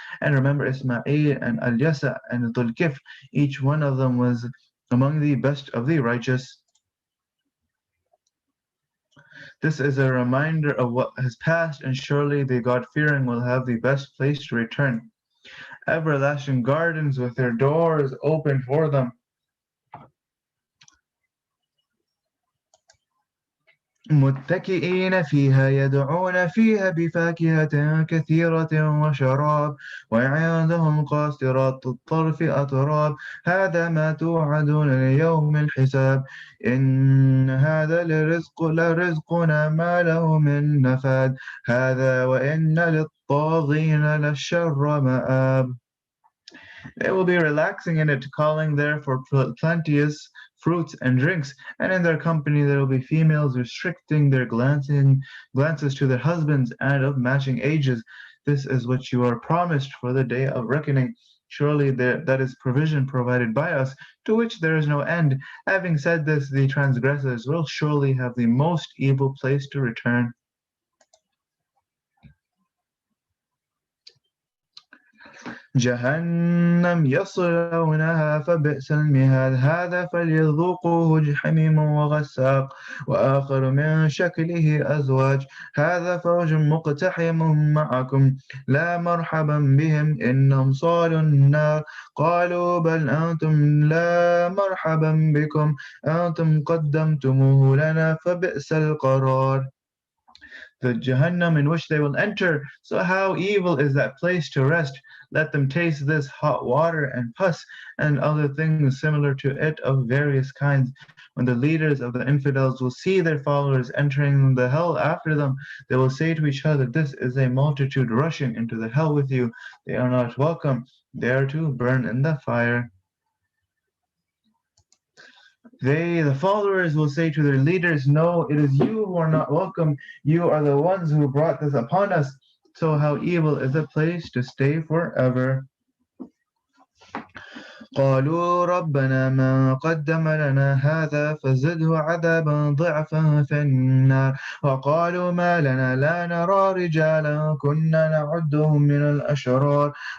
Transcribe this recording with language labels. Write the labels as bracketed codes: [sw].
[en] And remember Ismail and Al-Yasa and Dhul-Kifl, each one of them was among the best of the righteous. This is a reminder of what has passed, and surely the God-fearing will have the best place to return. Everlasting gardens with their doors open for them. [ar] متكئين فيها يدعون فيها بفاكهة كثيرة وشراب وعندهم قاصرات الطرف أتراب هذا ما توعدون ليوم الحساب إن هذا لرزقنا ما له من نفاد هذا وإن للطاغين لشر مآب. [en] They will be relaxing in it, calling there for plenteous fruits and drinks, and in their company there will be females restricting their glances to their husbands and of matching ages. This is what you are promised for the day of reckoning. Surely that is provision provided by us, to which there is no end. Having said this, the transgressors will surely have the most evil place to return. [ar] جهنم يصلونها فبئس المهاد هذا فليذوقوه حميم وغساق وآخر من شكله أزواج هذا فوج مقتحم معكم لا مرحبا بهم إنهم صالوا النار قالوا بل أنتم لا مرحبا بكم أنتم قدمتموه لنا فبئس القرار. [en] The Jahannam in which they will enter. So how evil is that place to rest? Let them taste this hot water and pus and other things similar to it of various kinds. When the leaders of the infidels will see their followers entering the hell after them, they will say to each other, this is a multitude rushing into the hell with you. They are not welcome. They are to burn in the fire. The followers, will say to their leaders, no, it is you who are not welcome. You are the ones who brought this upon us. So how evil is a place to stay forever. [ar] قالوا ربنا ما قدم لنا هذا فزده عذابا ضعفا في النار وقالوا ما لنا لا نرى رجالا كنا نعدهم من الأشرار